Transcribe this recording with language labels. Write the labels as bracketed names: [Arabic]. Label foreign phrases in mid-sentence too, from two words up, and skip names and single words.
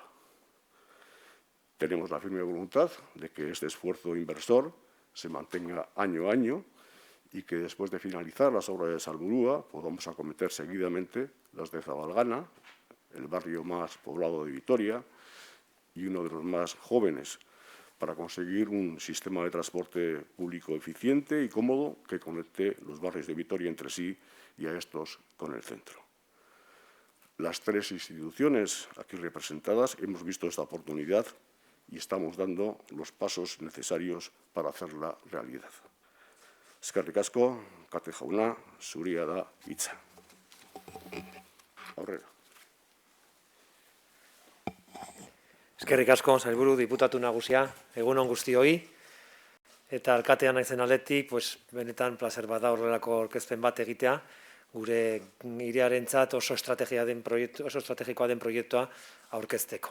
[Spanish] Tenemos la firme voluntad de que este esfuerzo inversor se mantenga año a año y que después de finalizar las obras de Salburua podamos acometer seguidamente las de Zabalgana, el barrio más poblado de Vitoria y uno de los más jóvenes, para conseguir un sistema de transporte público eficiente y cómodo que conecte los barrios de Vitoria entre sí y a estos con el centro. Las tres instituciones aquí representadas hemos visto esta oportunidad y estamos dando los pasos necesarios para hacerla realidad. [Basque] Eskerrik asko, Kate jauna, zuria da hitza. Aurrera. Eskerrik asko, sailburu, diputatu nagusia, egun on guztioi. Eta alkatea naizen aldetik, benetan plazer bat da horrelako aurkezpen bat egitea, gure hiriarentzat oso estrategikoa den proiektua aurkezteko.